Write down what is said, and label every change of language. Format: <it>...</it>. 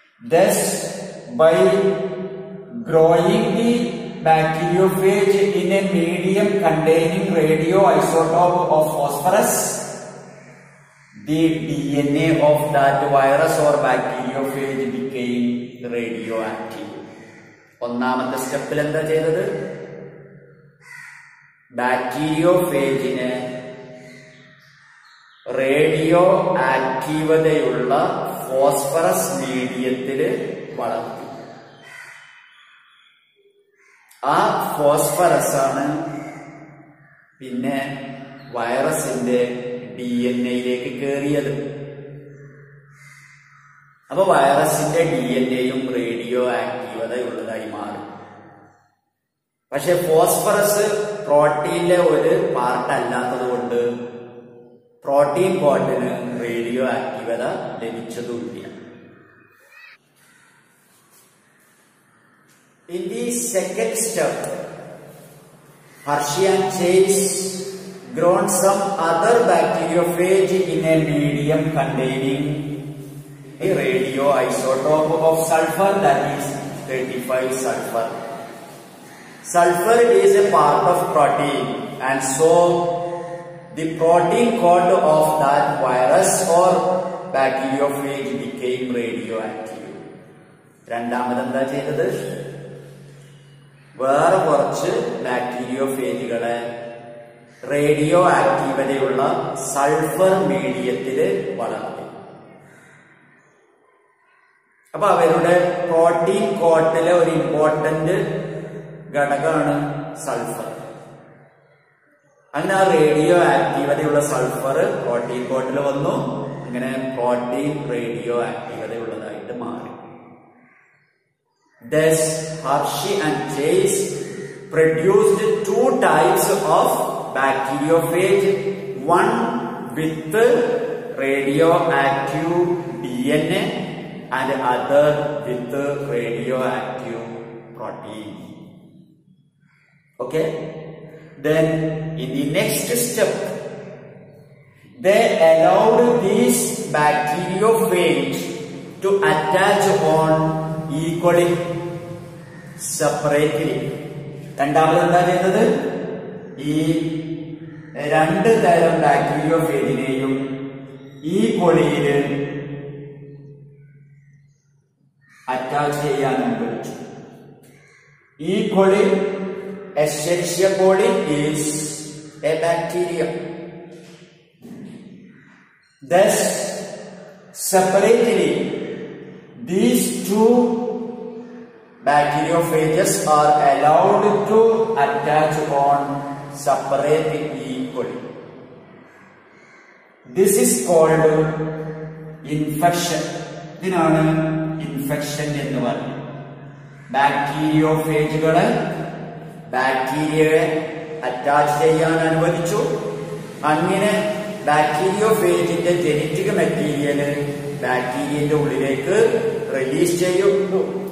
<en>Thus, by growing the bacteriophage in a medium containing radioisotope of phosphorus, the DNA of that virus or bacteriophage became radioactive.</en> <ml>ഒന്നാമത്തെ സ്റ്റെപ്പിൽ എന്താ ചെയ്തത്? ബാക്ടീരിയോഫേജിനെ radio ആക്റ്റീവതയുള്ള phosphorus മീഡിയത്തില് വളർത്തി. ആ phosphorus ആണ് പിന്നെ വൈറസിന്റെ DNA കയറിയത്. അപ്പൊ വൈറസിന്റെ DNA റേഡിയോ ആക്റ്റീവതയുള്ളതായി മാറി. പക്ഷെ ഫോസ്ഫറസ് പ്രോട്ടീനിലെ ഒരു പാർട്ട് അല്ലാത്തത് കൊണ്ട് protein കോട്ടിന് radio ആക്റ്റീവത ലഭിച്ചതുമില്ല.</ml> <en>In the second step, Hershey and Chase grown some other bacteriophage in a medium containing a radioisotope of sulfur, that is 35 sulfur. Sulfur is a part of protein, and so the protein coat of that virus or bacteriophage became radioactive.</en> <ml>രണ്ടാമത് എന്താ ചെയ്തത്? വേറെ കുറച്ച് ബാക്ടീരിയോഫേജുകളെ radio ആക്റ്റീവതയുള്ള sulphur മീഡിയത്തില് വളർത്തി. അപ്പൊ അവരുടെ protein കോട്ടിലെ ഒരു important ഘടകമാണ് സൾഫർ. അങ്ങനെ ആ റേഡിയോ ആക്റ്റീവതയുള്ള സൾഫർ പ്രോട്ടീൻ കോട്ടിൽ വന്നു. അങ്ങനെ പ്രോട്ടീൻ റേഡിയോ ആക്റ്റീവതയുള്ളതായിട്ട് മാറി.</ml> <en>Thus, Hershey and Chase produced two types of bacteriophage, one with radioactive DNA and other with radioactive protein. Okay? Then, in the next step, they allowed these bacteriophage to attach on equally separately.</en> <ml>രണ്ടാമത് എന്താ ചെയ്തത്? ഈ രണ്ട് തരം ബാക്ടീരിയോഫേജിനെയും ഈ കൊളിയില് attach ചെയ്യാൻ അനുവദിച്ചു.</ml> <en>ഈ coli Escherichia coli is a bacteria. Thus, separately, these two bacteriophages are allowed to attach on separate equally. This is called infection.</en> <ml>ഇതിനാണ് ഇൻഫെക്ഷൻ എന്ന് പറയുന്നത്. ബാക്ടീരിയോഫേജുകളെ ബാക്ടീരിയയെ അറ്റാച്ച് ചെയ്യാൻ അനുവദിച്ചു. അങ്ങനെ ബാക്ടീരിയോഫേജിന്റെ ജനറ്റിക് മെറ്റീരിയല് ബാക്ടീരിയന്റെ ഉള്ളിലേക്ക് റിലീസ് ചെയ്യുന്നു.</ml>